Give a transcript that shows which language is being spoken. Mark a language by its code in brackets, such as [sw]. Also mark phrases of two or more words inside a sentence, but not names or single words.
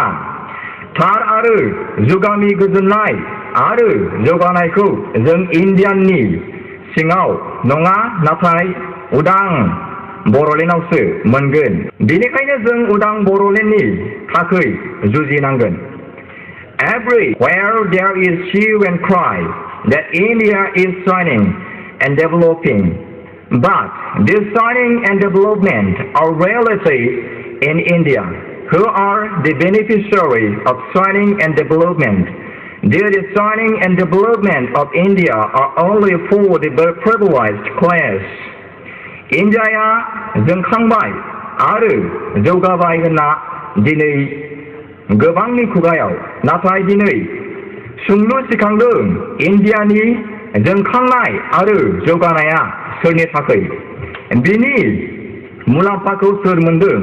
[brx] थार आरो जुगामि गोजोननाय आरो जौगानायखौ जों इन्डियाननि सिङाव नङा नाथाय उदां बर'लेण्डआवसो मोनगोन। बेनिखायनो जों उदां बर'लेण्डनि थाखाय जुजिनांगोन। [en] Everywhere there is hue and cry that India is shining and developing. But this shining and development are reality in India. Who are the beneficiaries of shining and development? There is shining and development of India are only for the privileged class. [brx] Indiaया जोंखांबाय आरो जौगाबाय होनना दिनै गोबांनि खुगायाव, नाथाय दिनै सोंलु सिखांदों इन्डियानि जोंखांनाय आरो जौगानाया सोरनि थाखाय? बिनि मुलाम्फाखौ सोर मोनदों?